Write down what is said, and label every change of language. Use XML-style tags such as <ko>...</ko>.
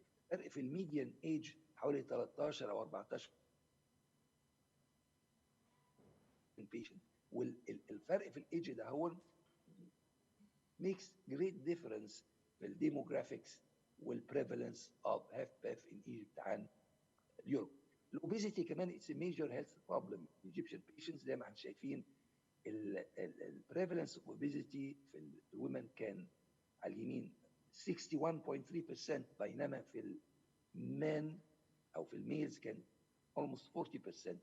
<ar>فرق في الميديان ايج حوالي 13 او 14 patient. والفرق في الايج ده هو</ar> <en>makes great difference</en> <ar>في الديموغرافيكس والبريفالنس</ar> <en>of HFpEF in Egypt</en> <ar>عن اليوروب. الاوبيزيتي كمان</ar> <en>it's a major health problem in Egyptian patients.</en> <ar>زي ما احنا شايفين البريفالنس</ar> <en>of obesity</en> <ar>في الومن كان على اليمين 61.3%، بينما في المان او في الميلز كان</ar> <en>almost 40%.</en>